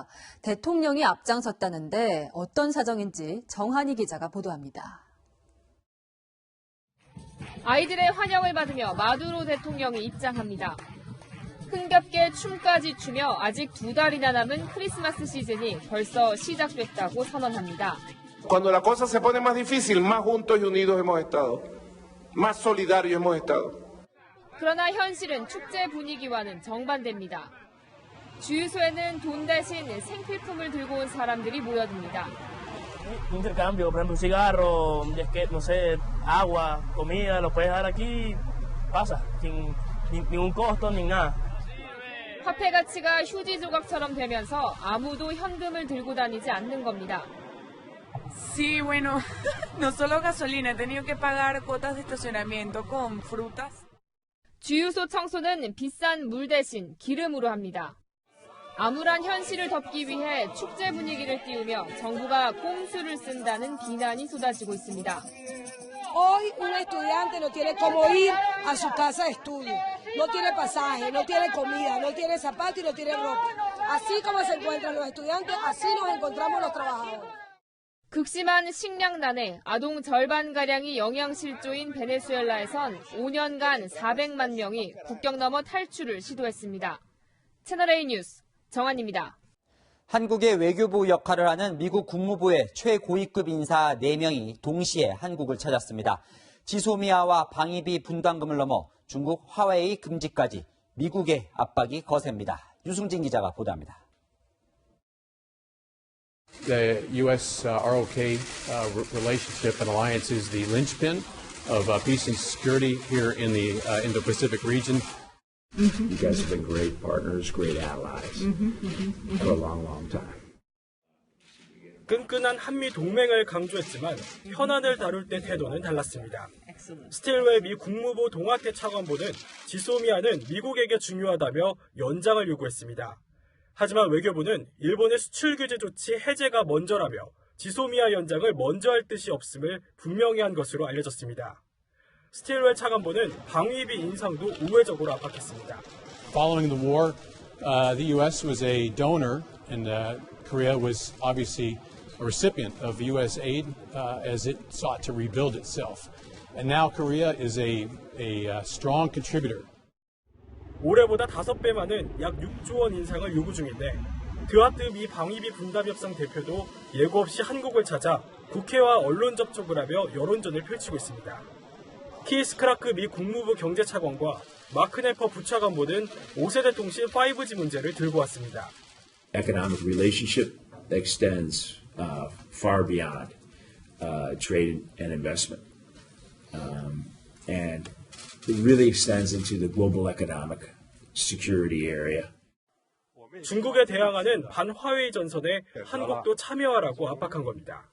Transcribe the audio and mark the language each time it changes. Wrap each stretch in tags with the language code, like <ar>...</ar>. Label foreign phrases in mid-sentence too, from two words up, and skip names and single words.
<ko>대통령이 앞장섰다는데 어떤 사정인지 정한희 기자가 보도합니다. 아이들의 환영을 받으며 마두로 대통령이 입장합니다. 흥겹게 춤까지 추며 아직 2달이나 남은 크리스마스 시즌이 벌써 시작됐다고 선언합니다.</ko> <es>Cuando la cosa se pone más difícil, más juntos y unidos hemos estado. más solidarios hemos estado.</es> <ko>그러나 현실은 축제 분위기와는 정반대입니다. 주유소에는 돈 대신 생필품을 들고 온 사람들이 모여듭니다.</ko> <es>Intercambio, por ejemplo, un cigarro, no sé, agua, comida, lo puedes dar aquí, pasa, sin ningún costo ni nada.</es> <ko>화폐 가치가 휴지 조각처럼 되면서 아무도 현금을 들고 다니지 않는 겁니다.</ko> <es>Sí, bueno, no solo gasolina, he tenido que pagar cuotas de estacionamiento con frutas.</es> <ko>주유소 청소는 비싼 물 대신 기름으로 합니다. 암울한 현실을 덮기 위해 축제 분위기를 띄우며 정부가 꼼수를 쓴다는 비난이 쏟아지고 있습니다.</ko> <es>Hoy un estudiante no tiene cómo ir a su casa de estudio. No tiene pasaje, no tiene comida, no tiene zapatos y no tiene ropa. Así como se encuentran los estudiantes, así nos encontramos los trabajadores.</es> <ko>극심한 식량난에 아동 절반가량이 영양실조인 베네수엘라에선 5년간 400만 명이 국경 넘어 탈출을 시도했습니다. 채널A 뉴스 정한입니다. 한국의 외교부 역할을 하는 미국 국무부의 최고위급 인사 4명이 동시에 한국을 찾았습니다. 지소미아와 방위비 분담금을 넘어 중국 화웨이 금지까지 미국의 압박이 거셉니다. 유승진 기자가 보도합니다.</ko> <en>The U.S.-ROK relationship and alliance is the linchpin of peace and security here in the Indo-Pacific region. You guys have been great partners, great allies for a long, long time.</en> <ko>끈끈한 한미 동맹을 강조했지만 현안을 다룰 때 태도는 달랐습니다. 스틸웰 미 국무부 동아태 차관보는 지소미아는 미국에게 중요하다며 연장을 요구했습니다. 하지만 외교부는 일본의 수출 규제 조치 해제가 먼저라며 지소미아 연장을 먼저 할 뜻이 없음을 분명히 한 것으로 알려졌습니다. 스틸웰 차관보는 방위비 인상도 우회적으로 압박했습니다.</ko> <en>Following the war, the U.S. was a donor and Korea was obviously a recipient of U.S. aid as it sought to rebuild itself. And now Korea is a strong contributor.</en> <ko>올해보다 5배 많은 약 6조 원 인상을 요구 중인데 드하트 미 방위비 분담협상 대표도 예고 없이 한국을 찾아 국회와 언론 접촉을 하며 여론전을 펼치고 있습니다. 키스 크라크 미 국무부 경제차관과 마크 네퍼 부차관보는 5세대 통신 5G 문제를 들고 왔습니다.</ko> <en>Economic relationship extends far beyond trade and investment. And it really extends into the global economic security area.</en> <ko>중국에 대항하는 반화웨이 전선에 한국도 참여하라고 압박한 겁니다.</ko>